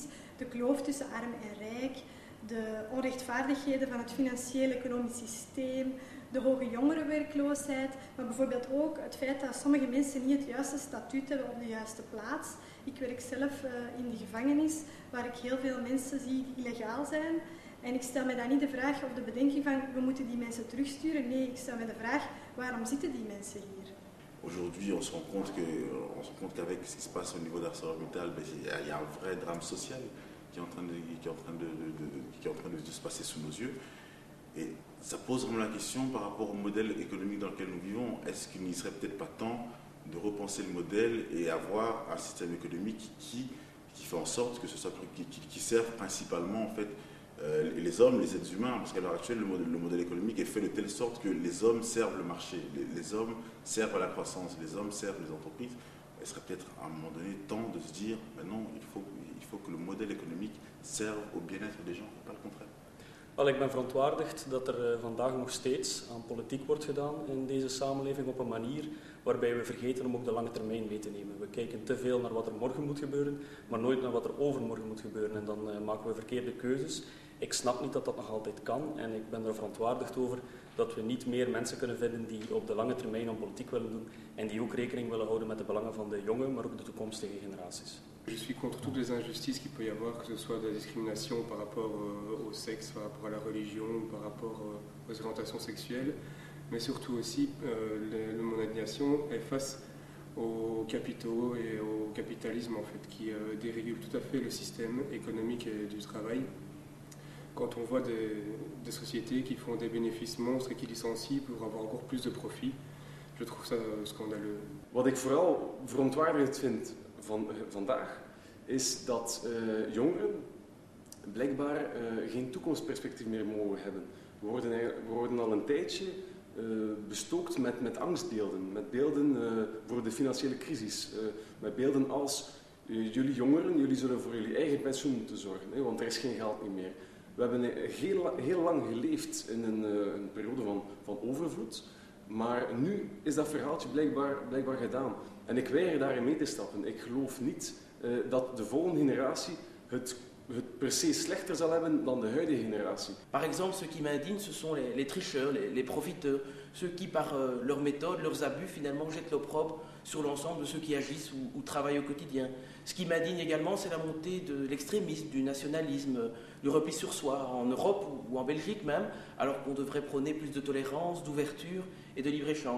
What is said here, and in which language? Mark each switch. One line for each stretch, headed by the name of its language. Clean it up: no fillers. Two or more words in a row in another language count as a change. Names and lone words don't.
Dutch: De kloof tussen arm en rijk, de onrechtvaardigheden van het financieel-economisch systeem, de hoge jongerenwerkloosheid, maar bijvoorbeeld ook het feit dat sommige mensen niet het juiste statuut hebben op de juiste plaats. Ik werk zelf in de gevangenis, waar ik heel veel mensen zie die illegaal zijn. En ik stel me dan niet de vraag of de bedenking van we moeten die mensen terugsturen. Nee, ik stel me de vraag waarom zitten die mensen hier?
French: Aujourd'hui, on se rend compte qu'avec ce qui se passe au niveau d'ArcelorMittal, il y a un vrai drame social qui est en train de se passer sous nos yeux. Et ça pose vraiment la question par rapport au modèle économique dans lequel nous vivons. Est-ce qu'il n'y serait peut-être pas temps de repenser le modèle et avoir un système économique qui fait en sorte que ce soit qui serve principalement en fait les hommes, les êtres humains, parce qu'à l'heure actuelle, le modèle économique est fait de telle sorte que les hommes servent le marché, les hommes servent à la croissance, les hommes servent les entreprises. Il serait peut-être à un moment donné temps de se dire, non, il faut que le modèle économique serve au bien-être des gens, pas le contraire.
Dutch: Wel, ik ben verontwaardigd dat er vandaag nog steeds aan politiek wordt gedaan in deze samenleving op een manier waarbij we vergeten om ook de lange termijn mee te nemen. We kijken te veel naar wat er morgen moet gebeuren, maar nooit naar wat er overmorgen moet gebeuren. En dan maken we verkeerde keuzes. Ik snap niet dat dat nog altijd kan en ik ben er verontwaardigd over dat we niet meer mensen kunnen vinden die op de lange termijn aan politiek willen doen en die ook rekening willen houden met de belangen van de jonge, maar ook de toekomstige generaties.
French: Je suis contre toutes les injustices qu'il peut y avoir, que ce soit de la discrimination par rapport au sexe, par rapport à la religion, par rapport aux orientations sexuelles, mais surtout aussi mon indignation est face aux capitaux et au capitalisme en fait, qui dérégule tout à fait le système économique et du travail. Quand on voit des sociétés qui font des bénéfices monstres et qui licencient pour avoir encore plus de profit, je trouve ça scandaleux.
Dutch: Wat ik vooral verontwaardigend vind van vandaag is dat jongeren blijkbaar geen toekomstperspectief meer mogen hebben. We worden al een tijdje bestookt met angstbeelden, met beelden voor de financiële crisis, met beelden als jullie jongeren, jullie zullen voor jullie eigen pensioen moeten zorgen, want er is geen geld meer. We hebben heel lang geleefd in een periode van overvloed, maar nu is dat verhaaltje blijkbaar gedaan. En ik weiger daarin mee te stappen. Ik geloof niet dat de volgende generatie het per se slechter zal hebben dan de huidige generatie.
French: Par exemple, ce qui m'indigne, ce sont les tricheurs, les profiteurs, ceux qui par leurs méthodes, leurs abus finalement jettent l'opprobre sur l'ensemble de ceux qui agissent ou travaillent au quotidien. Ce qui m'indigne également, c'est la montée de l'extrémisme, du nationalisme, du repli sur soi, en Europe ou en Belgique même, alors qu'on devrait prôner plus de tolérance, d'ouverture et de libre-échange.